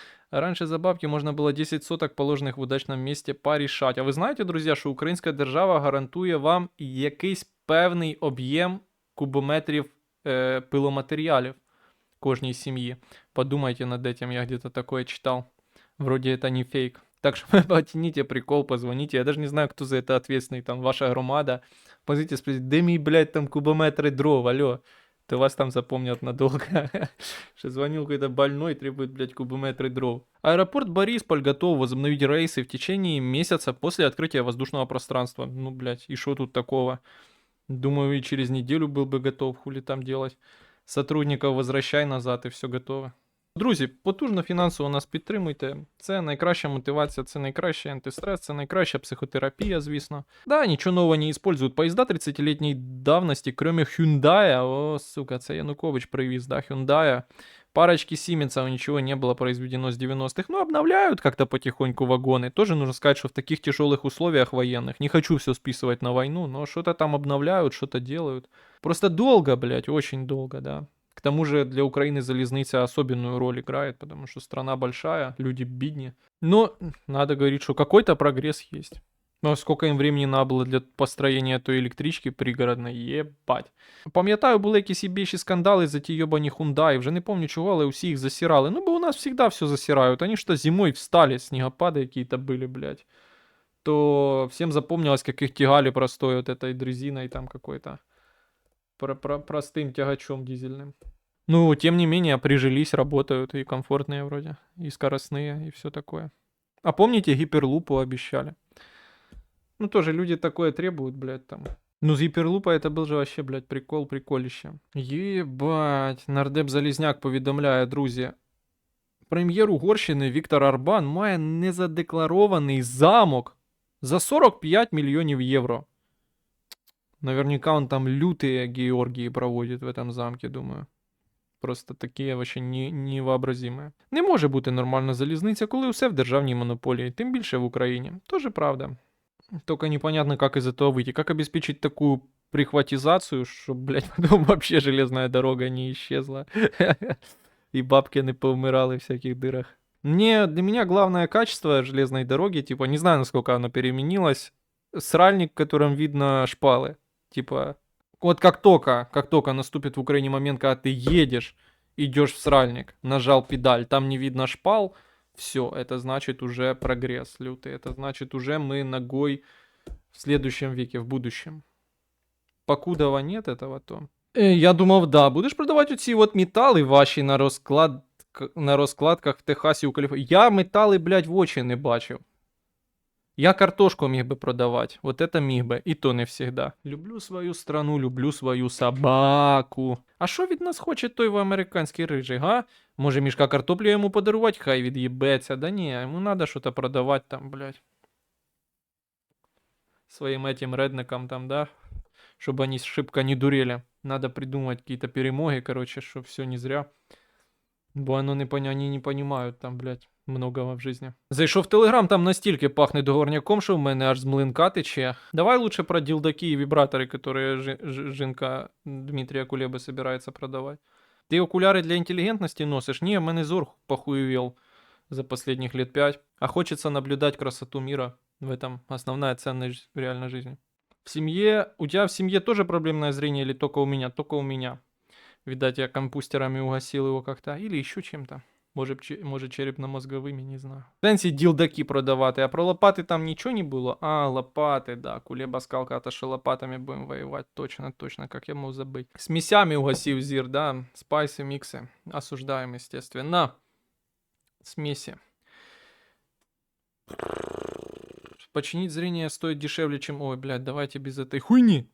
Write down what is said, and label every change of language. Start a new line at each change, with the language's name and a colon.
Russian: Раньше за бабки можно было 10 соток, положенных в удачном месте,
Ukrainian: порішати. А ви знаєте, друзі, що українська держава гарантує вам якийсь певний об'єм кубометрів пиломатеріалів кожній сім'ї?
Russian: Подумайте над этим, я где-то такое читал. Вроде это не фейк. Так что потяните прикол, позвоните. Я даже не знаю, кто за это ответственный, там, ваша громада. Позвоните, спросите,
Ukrainian: де мій,
Russian: блядь, там кубометры дров, алло. То вас там запомнят надолго. Что звонил какой-то больной, требует, блядь, кубометры дров. Аэропорт Борисполь готов возобновить рейсы в течение месяца после открытия воздушного пространства. Ну, блядь, и что тут такого? Думаю, и через неделю был бы готов, хули там делать. Сотрудников возвращай назад, и все готово.
Ukrainian: Друзі, потужно фінансово нас підтримуйте. Це найкраща мотивація, це найкращий антистрес, це найкраща психотерапія, звісно.
Russian: Да,
Ukrainian: нічого нового
Russian: не используют. Поезда 30-летней давности, кроме Hyundai, о, сука,
Ukrainian: це Янукович привіз,
Russian: да, Hyundai. Парочки Сименсов, ничего не было произведено с 90-х. Ну, обновляют как-то потихоньку вагоны. Тоже нужно сказать, что в таких тяжелых условиях военных, не хочу все списывать на войну, но что-то там обновляют, что-то делают. Просто долго, блядь, очень долго, да. К тому же для Украины залезница особенную роль играет, потому что страна большая, люди бедні. Но надо говорить, что какой-то прогресс есть. Но сколько им времени надо было для построения той электрички пригородной, єбать.
Ukrainian: Пам'ятаю, були якісь ібіші скандали за ті йобані Hyundai, вже не помню чого, але усі їх засирали.
Russian: Ну, бо у нас всегда все засирают. Они что зимой встали, снегопады какие-то были, блядь. То всем запомнилось, как их тягали простой вот этой дрезиной там какой-то. Простым тягачом дизельным. Ну, тем не менее, прижились, работают и комфортные вроде, и скоростные, и все такое. А помните, гиперлупу обещали? Ну, тоже люди такое требуют, блядь, там. Ну, с гиперлупа это был же вообще, блядь, приколище.
Ukrainian: Єбать, нардеп Залізняк повідомляє, друзі. Прем'єр Угорщини Віктор Орбан має незадекларований замок за 45 мільйонів євро.
Russian: Наверняка он там лютые Георгии проводит в этом замке, думаю. Просто такі вообще невообразимые.
Ukrainian: Не може бути нормальна залізниця, коли все в державній монополії, тим більше в Україні.
Russian: Тоже правда. Только непонятно, как из этого выйти. Как обеспечить такую прихватизацию, чтобы, блядь, потом вообще железная дорога не исчезла. И бабки не поумирали в всяких дырах. Для меня главное качество железной дороги, типа, не знаю, насколько оно переменилось, сральник, в котором видно шпалы. Типа, вот как только наступит в Украине момент, когда ты едешь, идешь в сральник, нажал педаль, там не видно шпал, все, это значит уже прогресс лютый, это значит уже мы ногой в следующем веке, в будущем. Покудова нет этого, то...
Ukrainian: Я думав, да, будеш продавати оці от метали ваші на розкладках в Техасі у Каліфорнії. Я метали, блядь, в очі не бачив. Я картошку міг би продавати,
Russian: вот это
Ukrainian: міг би, і то
Russian: не всегда. Люблю свою страну, люблю свою собаку.
Ukrainian: А що від нас хоче той американський рижий, га? Може мішка картоплі йому подарувати, хай від'їбеться. Да ні, йому надо що-то продавати там, блядь.
Russian: Своим этим редникам там, да? Чтобы они шибко не дурели. Надо придумать какие-то перемоги, короче, что все не зря. Бо они не понимают там, блядь, многого в жизни.
Ukrainian: Зайшов в Телеграм, там настільки пахне договорняком, що в мене аж з млинка тече.
Russian: Давай лучше про дилдаки и вибраторы, которые
Ukrainian: жінка
Russian: Дмитрия Кулеби собирается продавать. Ты окуляры для интеллигентности носишь? Не,
Ukrainian: в мене зор
Russian: похуевел за последних лет 5. А хочется наблюдать красоту мира. В этом основная ценность в реальной жизни. В семье... У тебя в семье тоже проблемное зрение или только у меня? Только у меня. Видать, я компустерами угасил его как-то. Или еще чем-то. Может черепно-мозговыми, не знаю.
Ukrainian: Сенсі ділдаки продавати, а про лопати там нічого не було? А, лопати, да.
Russian: Кулеба сказал когда-то, что лопатами будем воевать. Точно, точно, как я мог забыть. С мясями угасил зир, да. Спайсы, миксы. Осуждаем, естественно. Смеси. Починить зрение стоит дешевле, чем... Ой, блядь, давайте без этой хуйни.